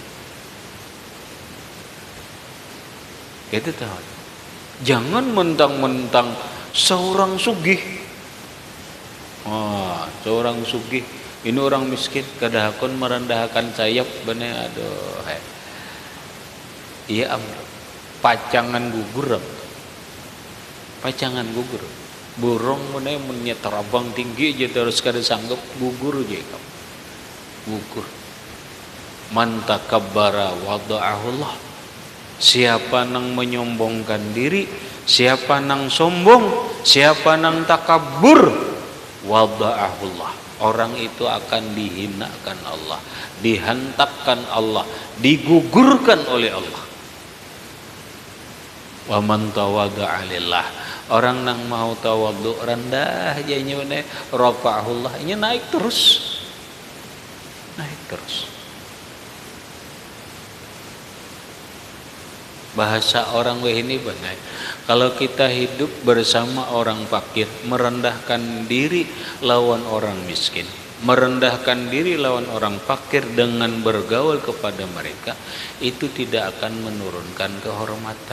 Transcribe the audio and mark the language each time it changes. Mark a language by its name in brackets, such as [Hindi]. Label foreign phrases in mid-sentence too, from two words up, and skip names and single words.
[Indonesian] Itu tahu. Jangan mentang-mentang seorang sugih. [Banjar] Seorang sugih, ini orang miskin, kadahakun merendahkan sayap bener, aduh. Iya pacangan gugur. Pacangan gugur. Burung bener terbang tinggi aja terus kada sanggup gugur aja kamu. Gugur. [Arabic] Man takabbara wada'ahullah. [Banjar] Siapa nang menyombongkan diri, siapa nang sombong, siapa nang takabur, wada'ahullah. [Indonesian] Orang itu akan dihinakan Allah, dihantakkan Allah, digugurkan oleh Allah. [Arabic] Wa man tawadda'a lillah. [Banjar] Orang nang mau tawadhu rendah jadinya bener, rafa'ahullah, ini naik terus. [Indonesian] Naik terus. Bahasa orang ini benar. Kalau kita hidup bersama orang fakir, merendahkan diri lawan orang miskin, merendahkan diri lawan orang fakir dengan bergaul kepada mereka, itu tidak akan menurunkan kehormatan.